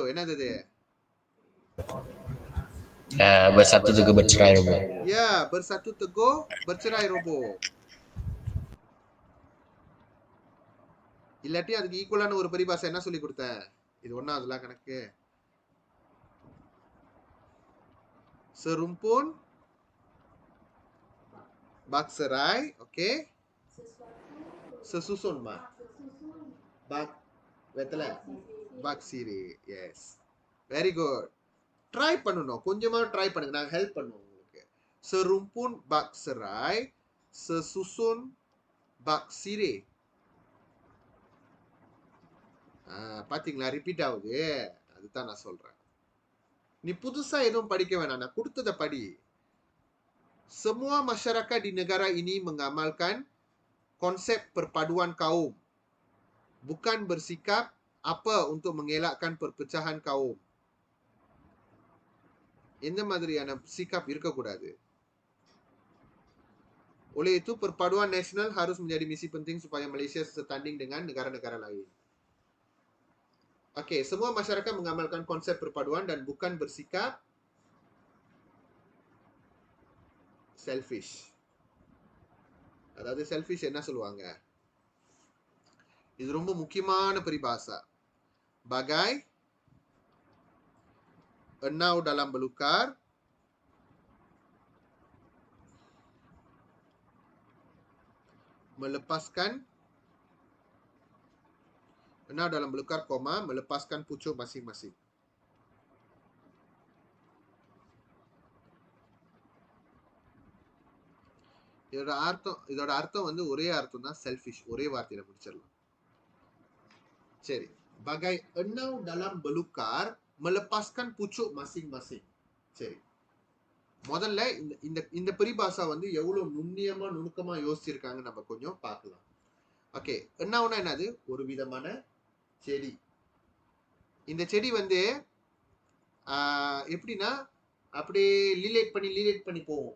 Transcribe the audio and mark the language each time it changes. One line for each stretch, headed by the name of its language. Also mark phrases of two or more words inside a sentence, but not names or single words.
Malay: Enaknya dia? Bersatu teguh bercerai roboh. Ya, bersatu teguh bercerai roboh.
Tamil: இல்லாட்டி அதுக்கு ஈக்குவலான ஒரு பரிபாஷை என்ன சொல்லி கொடுத்தேன்? இது ஒண்ணா அதெல்லாம் கணக்கு.
Malay: serumpun bak serai, okay? Sesusun mak. Bak வெத்தலை bak siri.
English: Yes, very good.
Tamil: ட்ரை பண்ணணும், கொஞ்சமா ட்ரை பண்ணுங்க, நாங்க ஹெல்ப் பண்ணுவோம் உங்களுக்கு.
Malay: serumpun bak serai, sesusun bak siri.
Tamil: பாத்தீங்களா, ரிப்பீட் ஆகுது. அதுதான் நான் சொல்றேன். நீ புதுசா எதுவும் படிக்க வேணாம், நான் கொடுத்தத படி.
Malay: Semua masyarakat di negara ini mengamalkan konsep perpaduan kaum, bukan bersikap apa untuk mengelakkan perpecahan kaum.
Tamil: எந்த மாதிரியான sikap இருக்கக்கூடாது.
Malay: Oleh itu perpaduan nasional harus menjadi misi penting supaya Malaysia setanding dengan negara-negara lain. Okey, semua masyarakat mengamalkan konsep perpaduan dan bukan bersikap selfish.
Tamil: அதாவது selfish என்ன சொல்லுவாங்க? இது ரொம்ப முக்கியமான பரிபாஷா.
Malay: Bagai enau dalam belukar, melepaskan enau dalam belukar, koma, melepaskan pucuk masing-masing.
Tamil: இதோட அர்த்தம் வந்து ஒரே அர்த்தம் தான், செல்ஃபிஷ். ஒரே வார்த்தையில முடிச்சிடலாம். சரி,
Malay: bagai enau dalam belukar, melepaskan pucuk masing-masing.
Tamil: சரி, முதல்ல இந்த பரிபாஷா வந்து எவ்வளவு நுணுக்கமா யோசிச்சிருக்காங்க நம்ம கொஞ்சம் பார்க்கலாம். ஓகே, என்னவுனா என்னது? ஒரு விதமான செடி. இந்த செடி வந்து எப்படின்னா அப்படியே லீலேட் பண்ணி போவோம்.